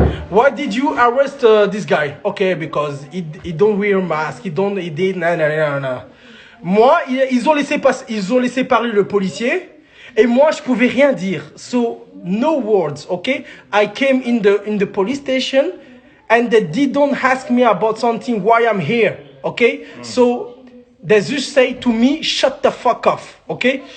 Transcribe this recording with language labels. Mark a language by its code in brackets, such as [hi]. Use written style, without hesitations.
[en] Why did you arrest this guy? Okay, because he don't wear mask, he did, nah. [fr] Moi, ils ont laissé parler le policier. Et moi, je pouvais rien dire. [en] So, no words, okay? I came in the police station and they didn't ask me about something, why I'm here, okay? So, they just say to me, shut the fuck off, okay?